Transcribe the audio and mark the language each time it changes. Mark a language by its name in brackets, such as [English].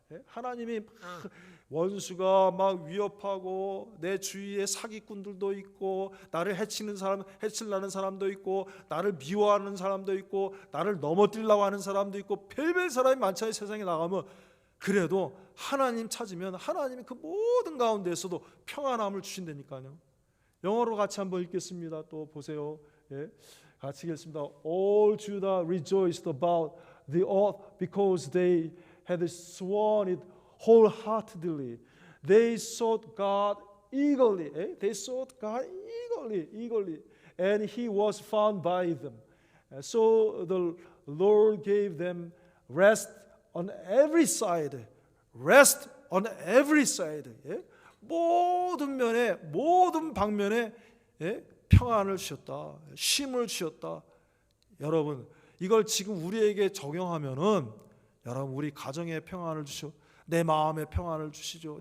[Korean] 하나님이 원수가 막 위협하고 내 주위에 사기꾼들도 있고 나를 해치려는 사람도 있고 나를 미워하는 사람도 있고 나를 넘어뜨리려고 하는 사람도 있고 별별 사람이 많잖아요. 세상에 나가면. 그래도 하나님 찾으면 하나님이 그 모든 가운데에서도 평안함을 주신다니까요. 영어로 같이 한번 읽겠습니다. 또 보세요. 예, 같이 읽겠습니다. [English] All Judah rejoiced about the oath because they had sworn it wholeheartedly. They sought God eagerly. They sought God eagerly, and He was found by them. So the Lord gave them rest on every side. Rest on every side. [Korean] 모든 면에, 모든 방면에 평안을 주셨다. 쉼을 주셨다. 여러분, 이걸 지금 우리에게 적용하면은 여러분, 우리 가정에 평안을 주시고 내 마음에 평안을 주시죠.